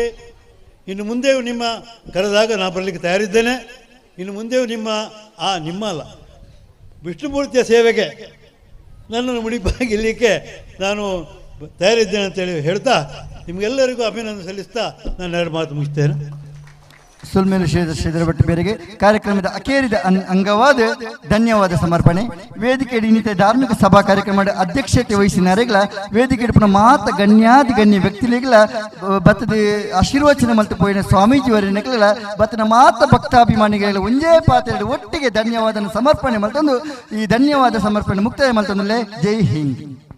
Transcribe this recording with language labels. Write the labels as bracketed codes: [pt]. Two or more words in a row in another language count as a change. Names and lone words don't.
[kn] ಇನ್ನು ಮುಂದೆಯೂ ನಿಮ್ಮ ಕರೆದಾಗ ನಾನು ಬರಲಿಕ್ಕೆ ತಯಾರಿದ್ದೇನೆ. ಇನ್ನು ಮುಂದೆಯೂ ನಿಮ್ಮ ಅಲ್ಲ, ವಿಷ್ಣುಮೂರ್ತಿಯ ಸೇವೆಗೆ ನನ್ನನ್ನು ಮುಡಿಪಾಗಿರಲಿಕ್ಕೆ ನಾನು ತಯಾರಿದ್ದೇನೆ ಅಂತೇಳಿ ಹೇಳ್ತಾ ನಿಮಗೆಲ್ಲರಿಗೂ ಅಭಿನಂದನೆ ಸಲ್ಲಿಸ್ತಾ ನಾನು 2 ಮಾತು ಮುಗಿಸ್ತೇನೆ. [tcy] ಸುಲ್ಮೇಲು ಶ್ರೀಧರ ಭಟ್ ಬೇರೆಗೆ ಕಾರ್ಯಕ್ರಮದ ಅಖೇರಿದ ಅಂಗವಾದ ಧನ್ಯವಾದ ಸಮರ್ಪಣೆ. ವೇದಿಕೆ ಇನ್ನಿತ ಧಾರ್ಮಿಕ ಸಭಾ ಕಾರ್ಯಕ್ರಮದ ಅಧ್ಯಕ್ಷತೆ ವಹಿಸಿನಾರೆಗಳ ವೇದಿಕೆ ಮಾತ ಗಣ್ಯಾದಿ ಗಣ್ಯ ವ್ಯಕ್ತಿಗಳ ಬತ್ತದ ಆಶೀರ್ವಚನ ಮಲ್ತು ಪೋಯಿನ ಸ್ವಾಮೀಜಿಯವರ ಬತ್ತನ ಮಾತ ಭಕ್ತಾಭಿಮಾನಿಗಳ ಒಂದೇ ಪಾತ್ರೆ ಒಟ್ಟಿಗೆ ಧನ್ಯವಾದ ಸಮರ್ಪಣೆ ಮಲ್ತೊಂದು ಈ ಧನ್ಯವಾದ ಸಮರ್ಪಣೆ ಮುಕ್ತಾಯ ಮಲ್ತೊಂದಲೇ. [hi] जय हिंद.